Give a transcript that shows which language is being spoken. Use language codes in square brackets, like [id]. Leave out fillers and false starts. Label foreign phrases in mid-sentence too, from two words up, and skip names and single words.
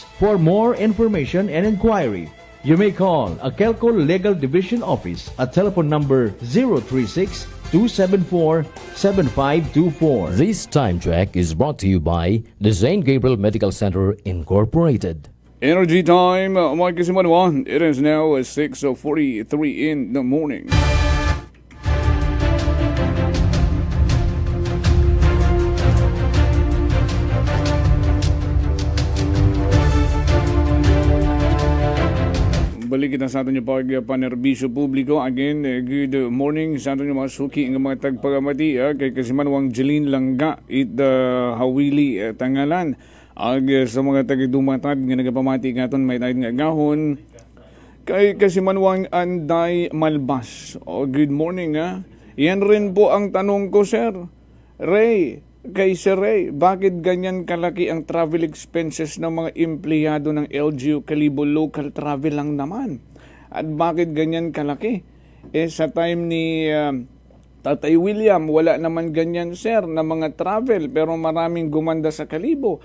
[en] For more information and inquiry, you may call AKELCO Legal Division Office at telephone number 036-274-7524. This time check is brought to you by the St. Gabriel Medical Center Incorporated. Energy time, Mike Simanwa. It is now 6:43 in the morning. [akl] Balik kita sa aton yung panerbisyo publiko. Again, [en] good morning [akl] sa aton yung mga suki ng mga tagpagamati. Kay Kasimanwang Jeline Langga it Hawili Tangalan. Ag sa mga tagidumatag nga nagapamati nga aton may tayo nga gahon. Kay Kasimanwang Anday Malbas. [en] Good morning ha. [tl] Yan rin po ang tanong ko, sir. Ray, kay Sir Ray, bakit ganyan kalaki ang [en] travel expenses [tl] ng mga empleyado ng LGU Calibo [en] local travel [tl] lang naman? At bakit ganyan kalaki? sa time ni Tatay William, wala naman ganyan, sir, na mga travel, pero maraming gumanda sa Kalibo.